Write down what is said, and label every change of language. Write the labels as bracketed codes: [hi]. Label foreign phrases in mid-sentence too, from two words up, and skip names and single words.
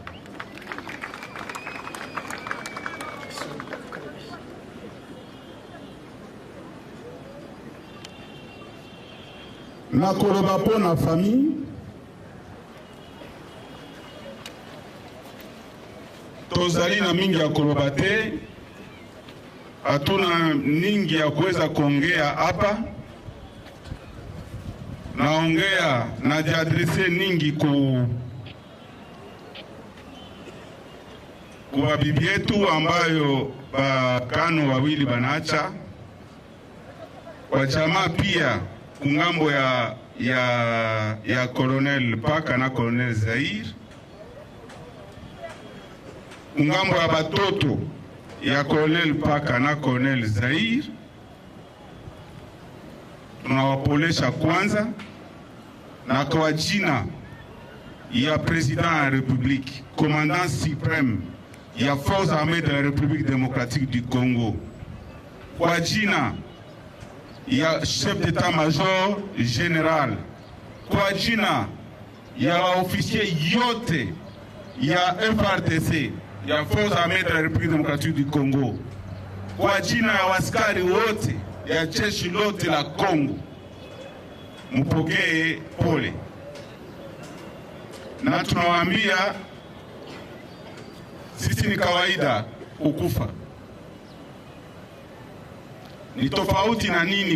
[ln] Na koloba po na famille, tozali na mingi ya koloba te, [sw] hatuna ningi ya kuweza kuongea hapa. Naongea na jiadrese ningi kwa bibi yetu ambayo bakano wawili banacha, kwa jamaa pia kungambo ya Colonel Paka na Colonel Zaire, kungambo ya batoto ya Colonel Paka na Colonel Zaire. Tunawapolesha kwanza, na kwa jina ya [fr] President de la République, Commandant suprême [sw] ya [fr] Forces armées de la République démocratique du Congo, [sw] kwa jina ya [fr] chef d'état-major général, [sw] kwa jina ya officier yote ya FRDC ya [fr] Forces armées de la République démocratique du Congo, [sw] kwa jina ya waskari wote ya jeshi lote la Congo, mpokee pole. Na tunawaambia sisi ni kawaida kukufa. Ni tofauti na nini?